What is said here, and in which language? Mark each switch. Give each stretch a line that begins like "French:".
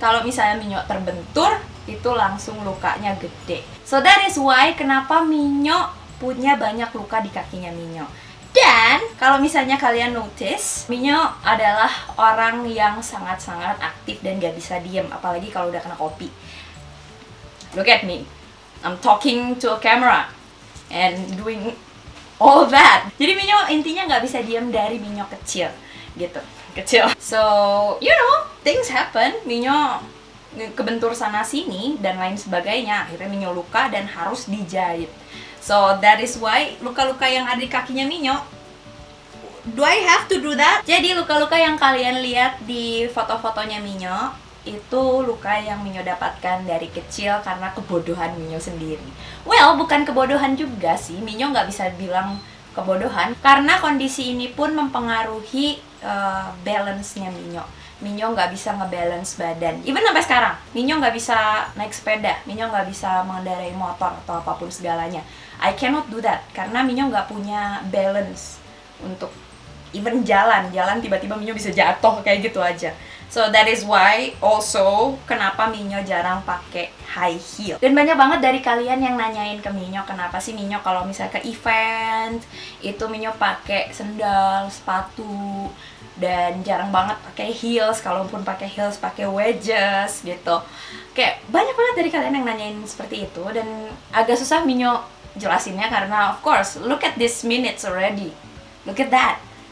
Indonesian: Kalau misalnya Minyo terbentur, itu langsung lukanya gede.
English: So that is why
Indonesian: kenapa Minyo punya banyak luka di kakinya Minyo. Dan kalau misalnya kalian notice, Minyo adalah orang yang sangat-sangat aktif dan gak bisa diem, apalagi kalau udah kena kopi.
English: Look at me, I'm talking to a camera and doing all that.
Indonesian: Jadi Minyo intinya gak bisa diem dari Minyo kecil gitu, kecil.
English: So, you know, things happen.
Indonesian: Minyo kebentur sana sini dan lain sebagainya. Akhirnya Minyo luka dan harus dijahit.
English: So that is why
Indonesian: luka-luka yang ada di kakinya Minyo,
English: do I have to do that?
Indonesian: Jadi luka-luka yang kalian lihat di foto-fotonya Minyo itu luka yang Minyo dapatkan dari kecil karena kebodohan Minyo sendiri. Well, bukan kebodohan juga sih, Minyo nggak bisa bilang kebodohan karena kondisi ini pun mempengaruhi balance-nya Minyo. Minyo nggak bisa ngebalance badan. Even sampai sekarang, Minyo nggak bisa naik sepeda, Minyo nggak bisa mengendarai motor atau apapun segalanya.
English: I cannot do that
Indonesian: karena Minyo nggak punya balance untuk even jalan tiba-tiba Minyo bisa jatuh kayak gitu aja.
English: So that is why also
Indonesian: kenapa Minyo jarang pakai
English: high heel.
Indonesian: Dan banyak banget dari kalian yang nanyain ke Minyo kenapa sih Minyo kalau misalnya ke event itu Minyo pakai sendal, sepatu, dan jarang banget pakai heels. Kalaupun pakai heels pakai wedges gitu. Kayak banyak banget dari kalian yang nanyain seperti itu, dan agak susah Minyo jelasinnya karena
English: of course look at this minutes already. Look at that.